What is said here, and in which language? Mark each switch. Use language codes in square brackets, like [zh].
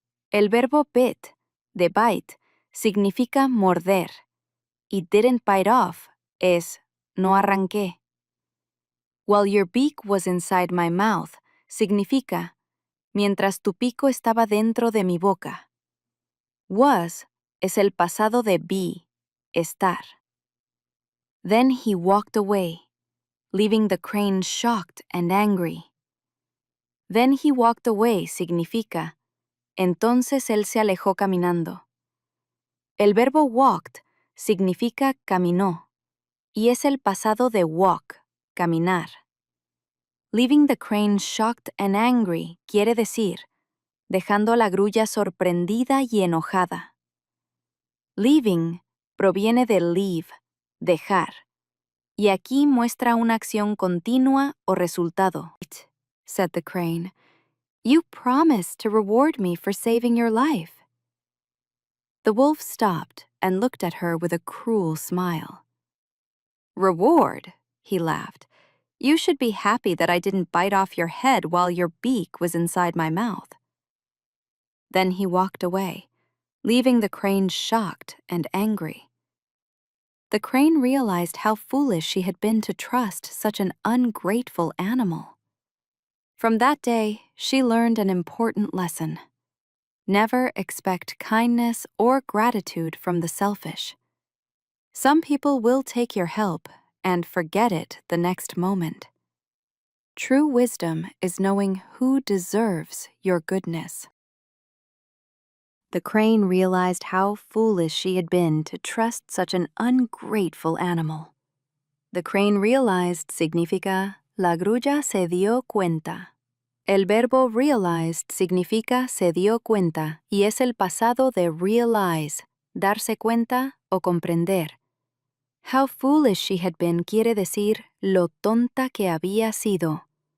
[es] El verbo bit, de bite, significa morder y [en] didn't bite off [es] es no arranqué. [en] While your beak was inside my mouth [es] significa mientras tu pico estaba dentro de mi boca. Was es el pasado de be, estar. [en] Then he walked away, leaving the crane shocked and angry. Then he walked away [es] significa entonces él se alejó caminando. El verbo walked significa caminó y es el pasado de walk, caminar. [en] Leaving the crane shocked and angry [es] quiere decir dejando a la grulla sorprendida y enojada. Leaving proviene de leave, dejar, y aquí muestra una acción continua o resultado. [en] Said the crane, you promised to reward me for saving your life. The wolf stopped and looked at her with a cruel smile. Reward, he laughed. You should be happy that I didn't bite off your head while your beak was inside my mouth. Then he walked away, leaving the crane shocked and angry. The crane realized how foolish she had been to trust such an ungrateful animal. From that day, she learned an important lesson. Never expect kindness or gratitude from the selfish. Some people will take your help and forget it the next moment. True wisdom is knowing who deserves your goodness. The crane realized how foolish she had been to trust such an ungrateful animal. The crane realized [es] significa la grulla se dio cuenta. El verbo realized significa se dio cuenta y es el pasado de realize, darse cuenta o comprender. [en] How foolish she had been [es] quiere decir lo tonta que había sido.